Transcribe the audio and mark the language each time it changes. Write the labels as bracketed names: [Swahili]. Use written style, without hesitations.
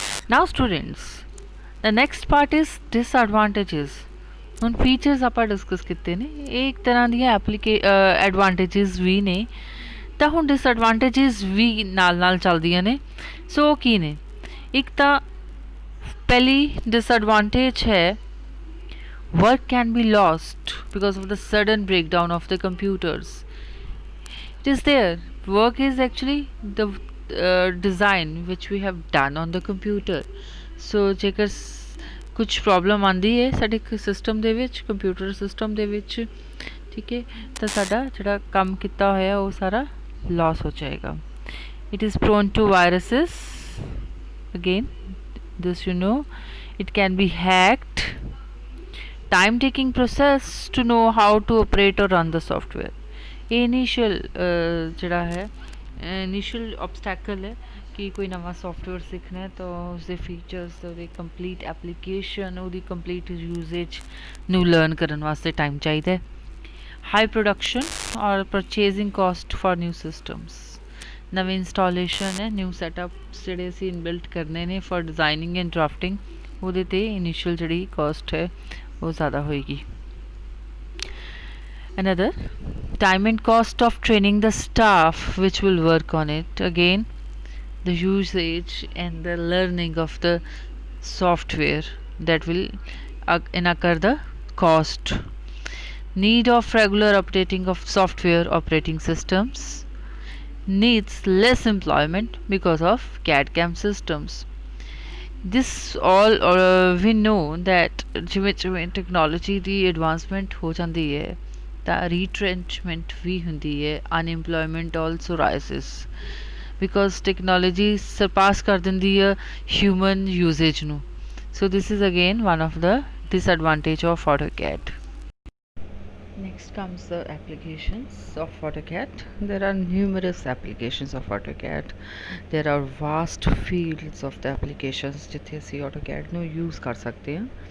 [English] Now students the next part is disadvantages. [Punjabi] ਹੁਣ features ਆਪਾਂ discuss ਕੀਤੇ ਨੇ, ਇਹ ਇੱਕ ਤਰ੍ਹਾਂ ਦੀਆਂ ਐਡਵਾਂਟੇਜਸ ਵੀ ਨੇ, ਤਾਂ ਹੁਣ ਡਿਸਐਡਵਾਂਟੇਜਸ ਵੀ ਨਾਲ ਨਾਲ ਚੱਲਦੀਆਂ ਨੇ। ਸੋ ਉਹ ਕੀ ਨੇ? ਇੱਕ ਤਾਂ ਪਹਿਲੀ ਡਿਸਐਡਵਾਂਟੇਜ ਹੈ [English] work can be lost because of the sudden breakdown of the computers. It is there, work is actually the design which we have done on the computer. [Punjabi] So ਜੇਕਰ ਕੁਛ ਪ੍ਰੋਬਲਮ ਆਉਂਦੀ ਹੈ ਸਾਡੇ ਸਿਸਟਮ ਦੇ ਵਿੱਚ, computer system ਦੇ ਵਿੱਚ, ਠੀਕ ਹੈ, ਤਾਂ ਸਾਡਾ ਜਿਹੜਾ ਕੰਮ ਕੀਤਾ ਹੋਇਆ ਉਹ ਸਾਰਾ loss ਹੋ ਜਾਏਗਾ। [English] It is prone to viruses, again this you know, it can be hacked, time taking process to know how to operate or run the software। [Punjabi] ਇਹ ਇਨੀਸ਼ੀਅਲ ਜਿਹੜਾ ਹੈ ਇਨੀਸ਼ੀਅਲ obstacle ਹੈ ਕਿ ਕੋਈ ਨਵਾਂ ਸੌਫਟਵੇਅਰ ਸਿੱਖਣਾ ਤਾਂ ਉਸਦੇ ਫੀਚਰਸ, ਉਹਦੇ ਕੰਪਲੀਟ ਐਪਲੀਕੇਸ਼ਨ, ਉਹਦੀ ਕੰਪਲੀਟ ਯੂਜ਼ੇਜ ਨੂੰ ਲਰਨ ਕਰਨ ਵਾਸਤੇ ਟਾਈਮ ਚਾਹੀਦਾ ਹੈ। [English] High production or purchasing cost for new systems. [Punjabi] ਨਵੇਂ ਇੰਸਟਾਲੇਸ਼ਨ ਹੈ, ਨਿਊ ਸੈਟਅਪਸ ਜਿਹੜੇ ਅਸੀਂ ਇਨਬਿਲਟ ਕਰਨੇ ਨੇ ਫॉर ਡਿਜ਼ਾਈਨਿੰਗ ਐਂਡ ਡਰਾਫਟਿੰਗ, ਉਹਦੇ 'ਤੇ ਇਨੀਸ਼ੀਅਲ ਜਿਹੜੀ ਕੋਸਟ ਹੈ [Hindi] वो ज़्यादा होएगी। [English] Another, time and cost of training the staff which will work on it. Again, the usage and the learning of the software that will incur the cost. Need of regular updating of software operating systems. Needs less employment because of CAD/CAM systems. This all we know that [Punjabi] ਜਿਵੇਂ ਜਿਵੇਂ technology ਦੀ advancement ਹੋ ਜਾਂਦੀ ਹੈ ਤਾਂ ਰੀਟ੍ਰੈਂਚਮੈਂਟ ਵੀ ਹੁੰਦੀ ਹੈ, [English] unemployment also rises because [Punjabi] technology ਸਰਪਾਸ ਕਰ ਦਿੰਦੀ ਹੈ ਹਿਊਮਨ ਯੂਜ਼ੇਜ ਨੂੰ। [English] So this is again one of the disadvantage of AutoCAD. Next comes the applications of AutoCAD. There are numerous applications of AutoCAD. There are vast fields of the applications [Punjabi] ਜਿੱਥੇ ਅਸੀਂ AutoCAD ਨੂੰ use ਕਰ ਸਕਦੇ ਹਾਂ।